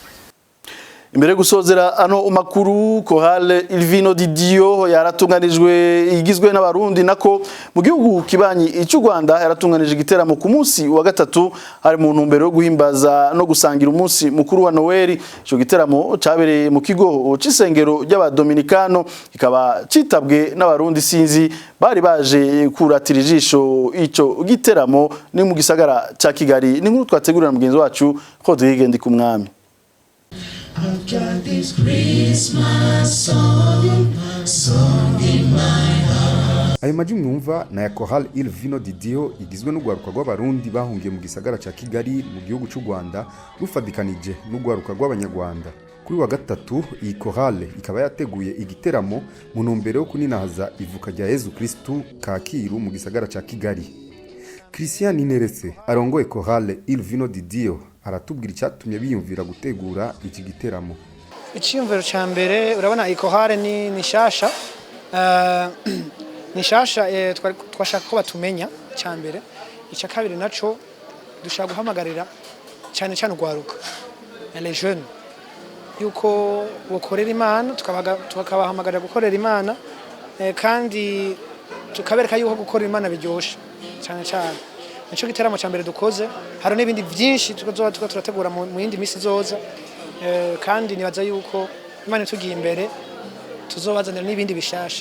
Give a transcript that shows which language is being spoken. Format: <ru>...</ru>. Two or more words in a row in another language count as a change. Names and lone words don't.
<rn>Imbere gusozera ano umakuru Chorale Il Vino di Dio yaratunganijwe igizwe n'abarundi nako mu gihugu kibanyi cy'u Rwanda yaratunganije igiteramo ku munsi wa gatatu hari mu ntumbero yo guhimbaza no gusangira umunsi mukuru wa Noel. Ico giteramo cabereye mu kigo c'isengero ry'abadominikano kikaba citabwe n'abarundi sinzi bari baje kuratira ijisho ico giteramo ni mu gisagara ca Kigali. Ni nkuru twategurira mugenzi wacu Rodrigue Ndikumwami.</rn> <en>I've got this Christmas song in my heart.</en> <rn>Ayo maji mwumva na ya Chorale Il Vino di Dio igizwe n'ugwaruka rw'abarundi bahungiye mu gisagara ca Kigali mu gihugu cy'u Rwanda rufadikanije n'ugwaruka rw'abanyarwanda. Kuri wa gatatu iyi Chorale ikaba yateguye igiteramo mu ntumbero yo kuninahaza ivuka rya Yezu Kristu Kacyiru mu gisagara ca Kigali. Christian Ineretse arongoye Chorale Il Vino di Dio aratubwira icyatumye biyumvira gutegura iki giteramo. Icyumviro cya mbere urabona Chorale ni shasha twashaka ko batumenya cya mbere. Icya kabiri naco dushaka guhamagarira cyane ugwaruka</rn> <fr>les jeunes</fr> <rn>yuko bokorera Imana tukabahamagarira gukorera Imana kandi tukabereka yuko gukorera Imana biryoshe cyane. Nico giteramo cya mbere dukoze hari n'ibindi byinshi tuzoza turategura mu yindi misi zoza kandi nibaza yuko Imana tugiye imbere tuzobazanira n'ibindi bishasha.</rn>